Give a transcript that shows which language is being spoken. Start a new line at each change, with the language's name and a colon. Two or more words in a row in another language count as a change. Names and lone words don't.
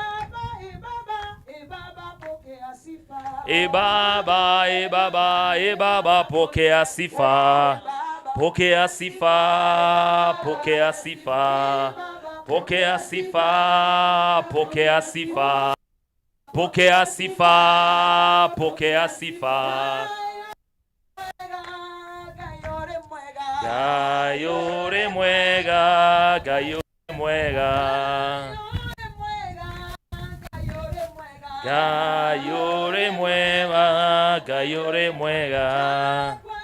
Swahili: E Baba, e Baba, e Baba, pokea sifa. Pokea sifa, pokea sifa. Pokea sifa, pokea sifa. Pokea sifa, pokea sifa.
Kikuyu: Gayore mwega, gayore mwega. Gayore mwega, gayore mwega.